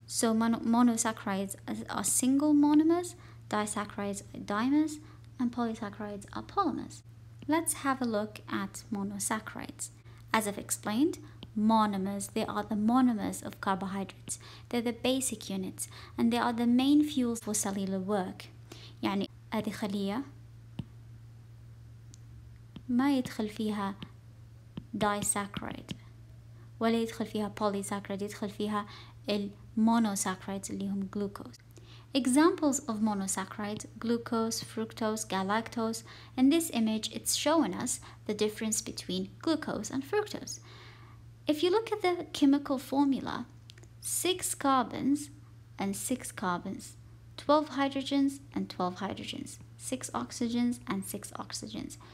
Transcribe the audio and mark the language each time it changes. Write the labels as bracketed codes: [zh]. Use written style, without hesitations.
[en] So monosaccharides are single monomers, disaccharides are dimers, and polysaccharides are polymers. Let's have a look at monosaccharides. As I've explained, monomers. They are the monomers of carbohydrates. They're the basic units and they are the main fuels for cellular work. [ar] يعني هذه خلية ما يدخل فيها disaccharide ولا يدخل فيها polysaccharide، يدخل فيها المونوساكرايدز اللي هم glucose. [en] Examples of monosaccharides: glucose, fructose, galactose. In this image, it's showing us the difference between glucose and fructose. If you look at the chemical formula, 6 carbons and 6 carbons, 12 hydrogens and 12 hydrogens, 6 oxygens and 6 oxygens.